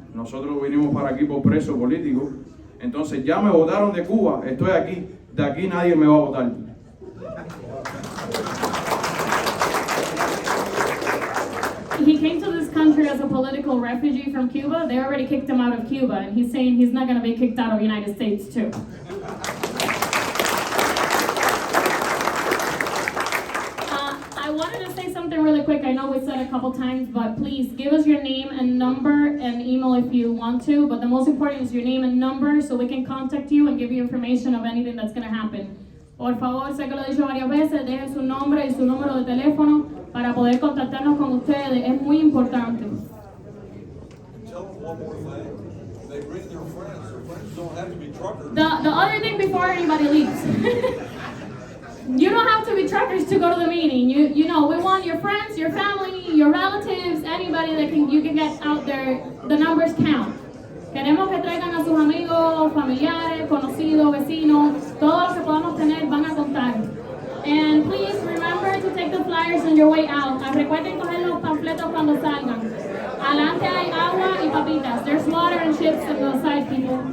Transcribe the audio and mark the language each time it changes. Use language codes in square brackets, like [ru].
[es] Nosotros vinimos para aquí por preso político. Entonces ya me votaron de Cuba, estoy aquí, de aquí nadie me va a votar. [en] He came to this country as a political refugee from Cuba. They already kicked him out of Cuba, and he's saying he's not going to be kicked out of the United States too. I wanted to say something really quick. I know we said it a couple times, but please give us your name and number and email if you want to. But the most important is your name and number so we can contact you and give you information of anything that's going to happen. [es] Por favor, sé que lo he dicho varias veces, dejen su nombre y su número de teléfono para poder contactarnos con ustedes. Es muy importante. [en] Tell them one more thing. They bring their friends. Their friends don't have to be truckers. The other thing before anybody leaves. You don't have to be truckers to go to the meeting. You know, we want your friends, your family, your relatives, anybody that you can get out there. The numbers count. [es] Queremos que traigan a sus amigos, familiares, conocidos, vecinos. Todos los que podamos tener van a contar. [en] And please remember to take the flyers on your way out. [es] Recuerden coger los panfletos cuando salgan. Adelante hay agua y papitas. [en] There's water and chips on the side, people.